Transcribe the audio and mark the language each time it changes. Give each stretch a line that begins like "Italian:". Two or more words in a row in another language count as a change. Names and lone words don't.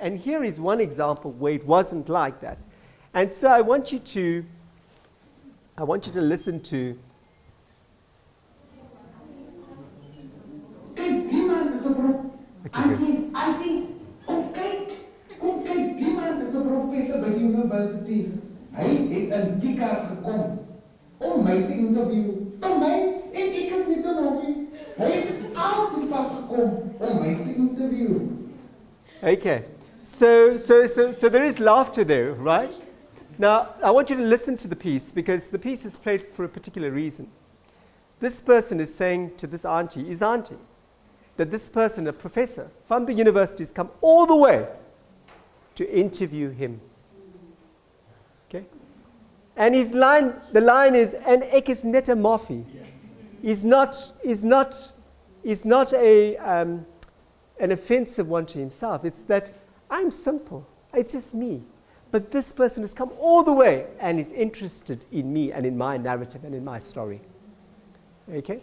English: And here is one example where it wasn't like that. And so I want you to listen to. Auntie, okay, University.
Afrikaans: Hy het in die kar gekom om my te interview. Om my, en ek is net 'n noffie. Hy het al die pad gekom om my te interview.
English: Okay, so there is laughter there, right? Now, I want you to listen to the piece because the piece is played for a particular reason. This person is saying to this auntie, his auntie, that this person, a professor from the university, has come all the way to interview him. Okay? And the line is,
Afrikaans: en ek is net 'n moffie.
English: Is not an offensive one to himself. It's that I'm simple. It's just me. But this person has come all the way and is interested in me and in my narrative and in my story. Okay?